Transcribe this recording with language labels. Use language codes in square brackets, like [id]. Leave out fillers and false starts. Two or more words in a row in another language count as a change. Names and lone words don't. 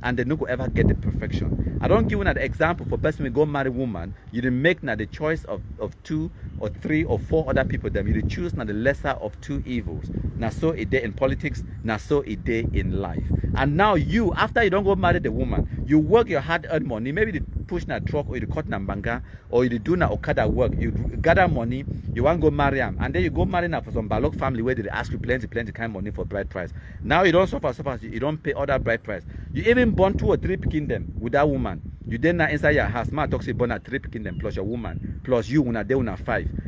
[pcm] and they no go ever get the perfection. I don't give you an example for person who go marry woman, you didn't make now the choice of 2 or 3 or 4 other people, them you choose now the lesser of 2 evils. Now so a day in politics, now so a day in life. And now you, after you don't go marry the woman, you work your hard-earned money, maybe you push na truck, or you cut na banga, or you do na okada work, you gather money, you want to go marry him, and then you go marry now for some balok family where they ask you plenty kind of money for bride price. Now you don't suffer, you don't pay other bride price. You even born 2 or 3 picking them with that woman. You then now inside your house, man talks you born at 3 picking them plus your woman, plus you una day una 5.